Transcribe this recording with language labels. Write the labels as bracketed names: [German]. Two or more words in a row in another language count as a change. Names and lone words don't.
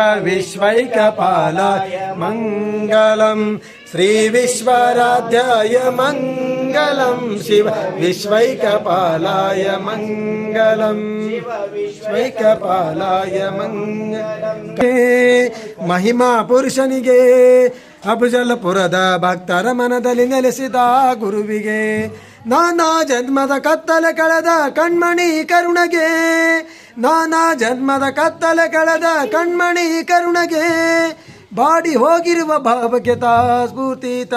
[Sanskrit] विश्वैकपालाय मङ्गलं श्री विश्वराध्याय मङ्गलं शिव विश्वैकपालाय मङ्गलं विश्वैकपालाय मङ्गलं [Kannada] महिमा ಪುರುಷನಿಗೆ ಅಫಜಲಪುರದ ಭಕ್ತರ ಮನದಲ್ಲಿ ನೆಲೆಸಿದ ಗುರುವಿಗೆ ನಾನಾ ಜನ್ಮದ ಕತ್ತಲೆ ಕಳೆದ ಕಣ್ಮಣಿ ಕರುಣಗೆ ನಾನಾ ಜನ್ಮದ ಕತ್ತಲೆ ಕಳೆದ ಕಣ್ಮಣಿ ಕರುಣಗೆ ಬಾಡಿ ಹೋಗಿರುವ ಭಾವಕ್ಕೆ ಸ್ಫೂರ್ತಿ